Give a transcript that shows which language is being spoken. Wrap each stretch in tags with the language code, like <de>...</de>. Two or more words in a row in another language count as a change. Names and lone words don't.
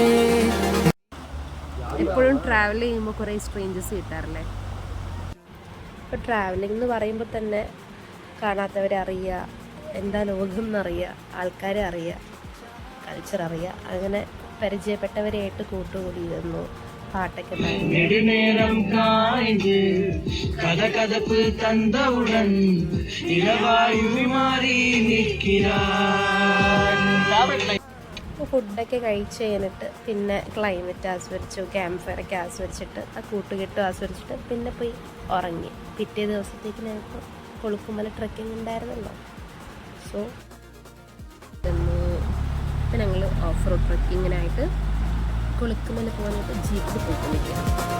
<ml>എപ്പോഴും ട്രാവൽ ചെയ്യുമ്പോൾ കുറേ സ്ട്രേഞ്ചേഴ്സ് കിട്ടാറില്ലേ? ഇപ്പോൾ ട്രാവലിംഗ് എന്ന് പറയുമ്പോൾ തന്നെ കാണാത്തവരെ അറിയുക, എന്താ ലോകം എന്നറിയുക, ആൾക്കാരെ അറിയുക, കൾച്ചർ അറിയുക. അങ്ങനെ പരിചയപ്പെട്ടവരെയായിട്ട് കൂട്ടുകൂടിയിരുന്നു. പാട്ടൊക്കെ</ml> <ta>நெடுநேரம் காய்ந்து கதகதப்பு தந்தவுடன் இளவாயு மாறி நிற்கிறான்.</ta> <ml>ഫുഡൊക്കെ കഴിച്ച് കഴിഞ്ഞിട്ട് പിന്നെ ക്ലൈമറ്റ് ആസ്വദിച്ചു, ക്യാമ്പ് ഫയറൊക്കെ ആസ്വദിച്ചിട്ട് ആ കൂട്ടുകെട്ട് ആസ്വദിച്ചിട്ട് പിന്നെ പോയി ഉറങ്ങി. പിറ്റേ ദിവസത്തേക്ക് ഞങ്ങൾക്ക് കൊളുക്കുമല ട്രെക്കിംഗ് ഉണ്ടായിരുന്നല്ലോ. സോ ഇപ്പം ഞങ്ങൾ</ml> <en>off road</en> <ml>ട്രെക്കിങ്ങിനായിട്ട് കൊളുക്കുമല പോകാനായിട്ട് ജീപ്പിൽ പോയിക്കൊണ്ടിരിക്കുകയാണ്.</ml>